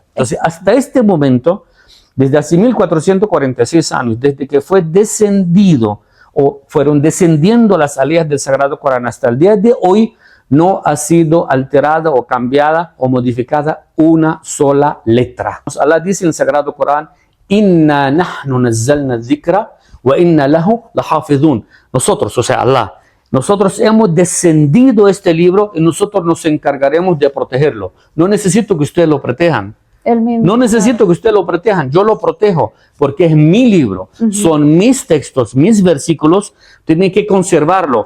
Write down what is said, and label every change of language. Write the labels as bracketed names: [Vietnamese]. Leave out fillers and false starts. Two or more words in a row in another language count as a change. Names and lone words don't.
[Spanish] Entonces, hasta este momento, desde hace 1446 años, desde que fue descendido o fueron descendiendo las aleyas del Sagrado Corán hasta el día de hoy, no ha sido alterada o cambiada o modificada una sola letra. Allah dice en el Sagrado Corán, [Arabic] إنا نحن نزلنا الذكر وإنا له لحافظون. [Spanish] Nosotros, o sea, Allah, nosotros hemos descendido este libro y nosotros nos encargaremos de protegerlo. No necesito que ustedes lo protejan. No necesito que ustedes lo protejan, yo lo protejo porque es mi libro, son mis textos, mis versículos, tienen que conservarlo.